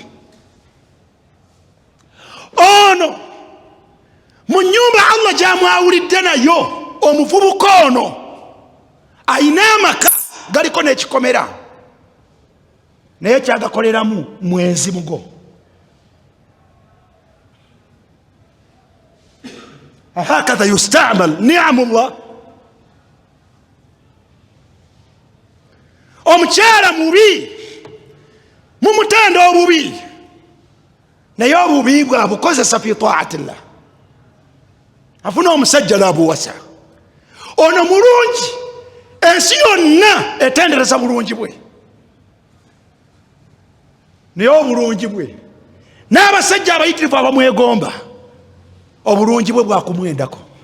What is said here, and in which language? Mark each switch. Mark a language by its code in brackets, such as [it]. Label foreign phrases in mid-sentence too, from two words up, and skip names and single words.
[lg] ono mu nyumba Allah gy'amwawulidde nayo omuvubuka ono ayina amaka galiko n'ekikomera naye kyagakoleramu mwezi mugo. [ar] هكذا يستعمل نعم الله. [lg] omukyala mubi mumutenda obubi naye obubi bwe abukozesa [ar] في طاعة الله [lg] afuna omusajja n'abuwasa. ono mulungi ensi yonna etendereza bulungi bwe naye obulungi bwe n'abasajja abayitirivu abamwegomba obulungi bwe bwakumwendako.